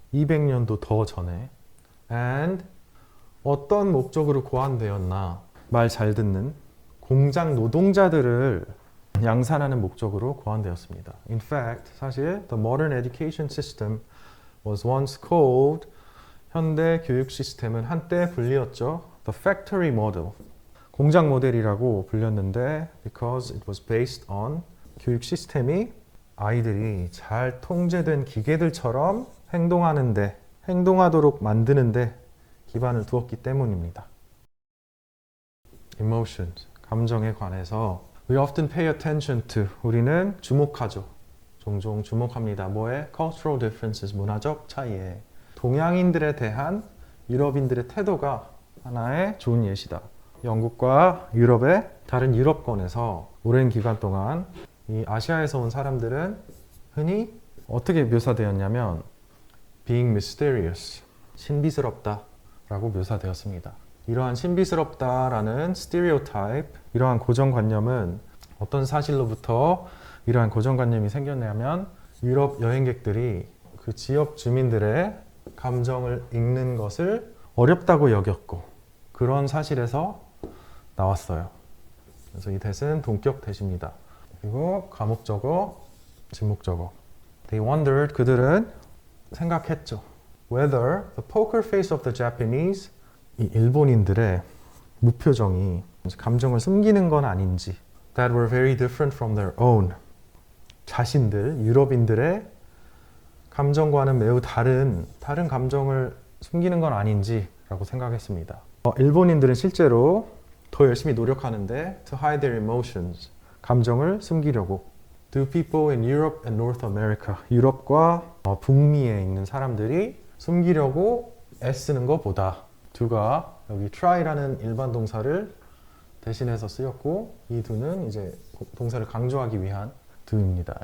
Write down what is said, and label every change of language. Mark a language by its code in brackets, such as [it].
[ko] 200년도 더 전에. And 어떤 목적으로 고안되었나? 말 잘 듣는 공장 노동자들을 양산하는 목적으로 고안되었습니다. [en] In fact, [ko] 사실 [en] the modern education system was once called [ko] 현대 교육 시스템은 한때 불리었죠. [en] The factory model. [ko] 공장 모델이라고 불렸는데 [en] because it was based on [ko] 교육 시스템이 아이들이 잘 통제된 기계들처럼 행동하도록 만드는데 기반을 두었기 때문입니다. [en] Emotions, [ko] 감정에 관해서 [en] We often pay attention to, [ko] 우리는 주목하죠. 종종 주목합니다. 뭐에? [en] Cultural differences, [ko] 문화적 차이에. 동양인들에 대한 유럽인들의 태도가 하나의 좋은 예시다. 영국과 유럽의 다른 유럽권에서 오랜 기간 동안 이 아시아에서 온 사람들은 흔히 어떻게 묘사되었냐면 [en] being mysterious, [ko] 신비스럽다 라고 묘사되었습니다. 이러한 신비스럽다라는 stereotype, 이러한 고정관념은 어떤 사실로부터 이러한 고정관념이 생겼냐면 유럽 여행객들이 그 지역 주민들의 감정을 읽는 것을 어렵다고 여겼고 그런 사실에서 나왔어요. 그래서 이 대는 동격 대시입니다. 그리고 과목적어, 지목적어. [en] They wondered, [ko] 그들은 생각했죠. [en] Whether the poker face of the Japanese, [ko] 이 일본인들의 무표정이 감정을 숨기는 건 아닌지, [en] that were very different from their own. [ko] 자신들, 유럽인들의 감정과는 매우 다른 감정을 숨기는 건 아닌지라고 생각했습니다. 일본인들은 실제로 더 열심히 노력하는데 [en] to hide their emotions, [ko] 감정을 숨기려고. [en] Do people in Europe and North America, [ko] 유럽과 북미에 있는 사람들이 숨기려고 애쓰는 것보다 do가 여기 try라는 일반 동사를 대신해서 쓰였고 이 do는 이제 동사를 강조하기 위한 do입니다.